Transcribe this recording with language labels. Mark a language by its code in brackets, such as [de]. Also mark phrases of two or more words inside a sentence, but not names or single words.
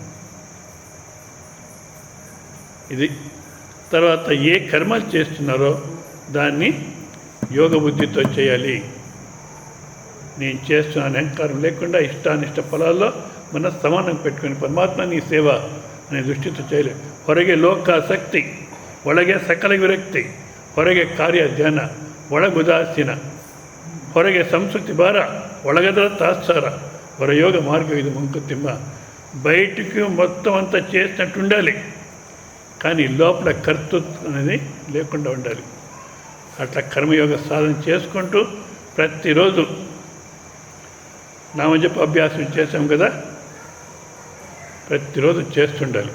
[te] ఇది తర్వాత ఏ కర్మలు చేస్తున్నారో దాన్ని యోగ బుద్ధితో చేయాలి. నేను చేస్తున్నాను అహంకారం లేకుండా ఇష్టానిష్ట ఫలాల్లో మన సమానం పెట్టుకుని పరమాత్మ నీ సేవ అనే దృష్టితో చేయలేదు. [kn] ಹೊರಗೆ ಲೋಕಾಸಕ್ತಿ, ಒಳಗೆ ಸಕಲ ವಿರಕ್ತಿ, ಹೊರಗೆ ಕಾರ್ಯ ಧ್ಯಾನ, ಒಳಗುದಾಸೀನ, ಹೊರಗೆ ಸಂಸ್ಕೃತಿ ಭಾರ, ಒಳಗದರ ತಾತ್ಸಾರ, ಹೊರಯೋಗ [te] మార్గం ఇది [kn] మంకుతిమ్మ. [te] బయటికి మొత్తం అంతా చేసినట్టు ఉండాలి, కానీ లోపల కర్తృత్వం అనేది లేకుండా ఉండాలి. అట్లా కర్మయోగ సాధన చేసుకుంటూ ప్రతిరోజు నామజప అభ్యాసం చేసాం కదా, ప్రతిరోజు చేస్తుండాలి.